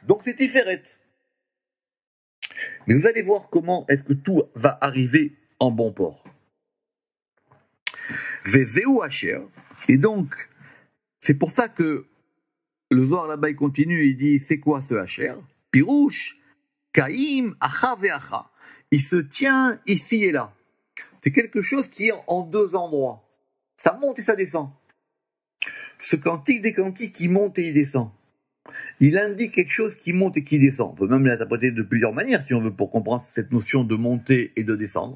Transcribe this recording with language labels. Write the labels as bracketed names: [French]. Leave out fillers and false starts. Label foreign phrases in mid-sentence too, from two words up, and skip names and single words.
[French] Donc c'est Tiferet. Mais vous allez voir comment est-ce que tout va arriver en bon port. [Hebrew] וזהו אשר. [French] Et donc, c'est pour ça que le Zohar là-bas, il continue, il dit, c'est quoi ce Asher? [Aramaic] פירוש. קאים, הכא והכא. [French] Il se tient ici et là. C'est quelque chose qui est en deux endroits. Ça monte et ça descend. Ce cantique des cantiques, il monte et il descend. Il indique quelque chose qui monte et qui descend. On peut même l'interpréter de plusieurs manières, si on veut, pour comprendre cette notion de monter et de descendre.